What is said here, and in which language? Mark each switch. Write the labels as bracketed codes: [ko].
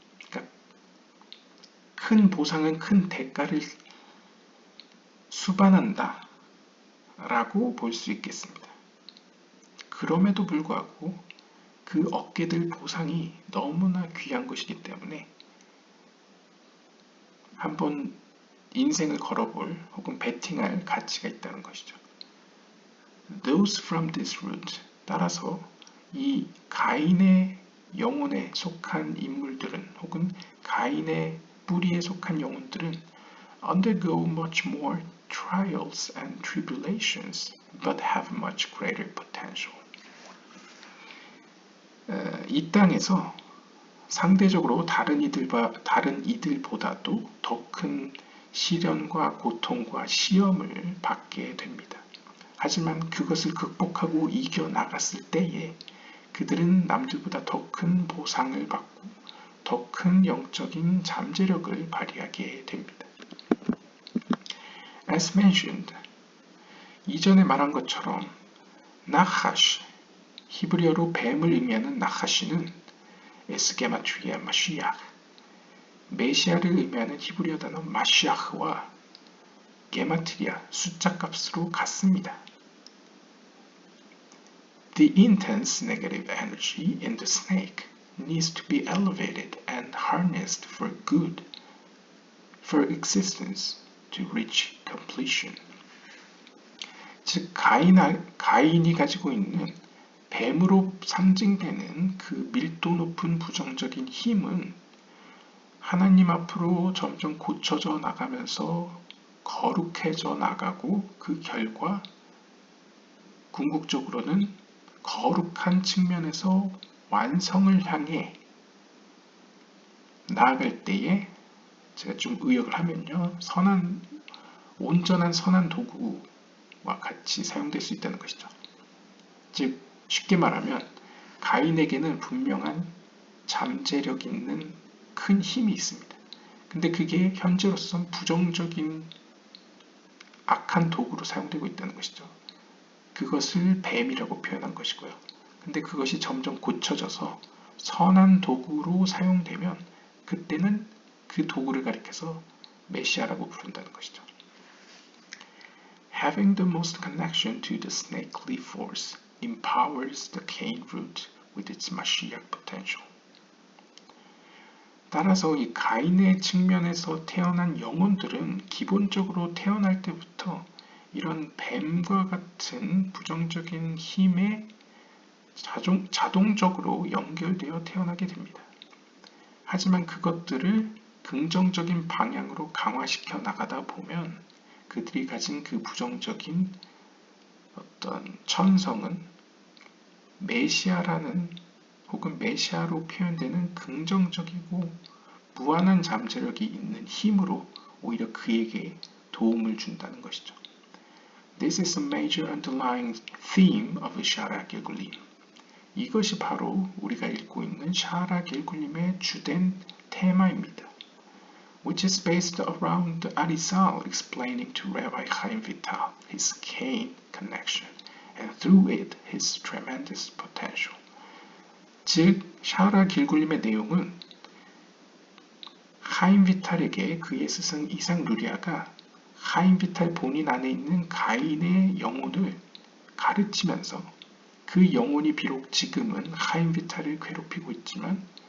[ko] 그러니까 큰 보상은 큰 대가를 수반한다 라고 볼 수 있겠습니다. 그럼에도 불구하고 그 얻게 될 보상이 너무나 귀한 것이기 때문에 한번 인생을 걸어볼 혹은 베팅할 가치가 있다는 것이죠. [en] Those from this root, [ko] 따라서 이 가인의 영혼에 속한 인물들은 혹은 가인의 뿌리에 속한 영혼들은 [en] undergo much more trials and tribulations but have much greater potential. [ko] 이 땅에서 상대적으로 다른 이들보다도 더 큰 시련과 고통과 시험을 받게 됩니다. 하지만 그것을 극복하고 이겨나갔을 때에 그들은 남들보다 더 큰 보상을 받고 더 큰 영적인 잠재력을 발휘하게 됩니다. [en] As mentioned, [ko] 이전에 말한 것처럼 나하시, 히브리어로 뱀을 의미하는 나하시는 에스게마트리아 마시아, 메시아를 의미하는 히브리어 단어 마시아흐와 게마트리아 숫자 값으로 같습니다. [en] The intense negative energy in the snake needs to be elevated and harnessed for good, for existence to reach completion. [ko] 즉 가인이 가지고 있는 뱀으로 상징되는 그 밀도 높은 부정적인 힘은 하나님 앞으로 점점 고쳐져 나가면서 거룩해져 나가고 그 결과 궁극적으로는 거룩한 측면에서 완성을 향해 나아갈 때에 제가 좀 의역을 하면요. 온전한 선한 도구와 같이 사용될 수 있다는 것이죠. 즉 쉽게 말하면 가인에게는 분명한 잠재력 있는 큰 힘이 있습니다. 근데 그게 현재로선 부정적인 악한 도구로 사용되고 있다는 것이죠. 그것을 뱀이라고 표현한 것이고요. 근데 그것이 점점 고쳐져서 선한 도구로 사용되면 그때는 그 도구를 가리켜서 메시아라고 부른다는 것이죠. [en] Having the most connection to the snake-leaf force empowers the cane root with its Mashiach potential. [ko] 따라서 이 가인의 측면에서 태어난 영혼들은 기본적으로 태어날 때부터 이런 뱀과 같은 부정적인 힘에 자동적으로 연결되어 태어나게 됩니다. 하지만 그것들을 긍정적인 방향으로 강화시켜 나가다 보면 그들이 가진 그 부정적인 어떤 천성은 메시아라는 혹은 메시아로 표현되는 긍정적이고 무한한 잠재력이 있는 힘으로 오히려 그에게 도움을 준다는 것이죠. [en] This is a major underlying theme of 샤라 길굴림. [ko] 이것이 바로 우리가 읽고 있는 샤라 길굴림의 주된 테마입니다. [en] Which is based around Arizal explaining to Rabbi Chaim Vital his Cain connection and through it his tremendous potential. [ko] 즉, 샤라 길굴림의 내용은 하임 비탈에게 그의 스승 이삭 루리아가 하임 비탈 본인 안에 있는 가인의 영혼을 가르치면서 그 영혼이 비록 지금은 하임 비탈을 괴롭히고 있지만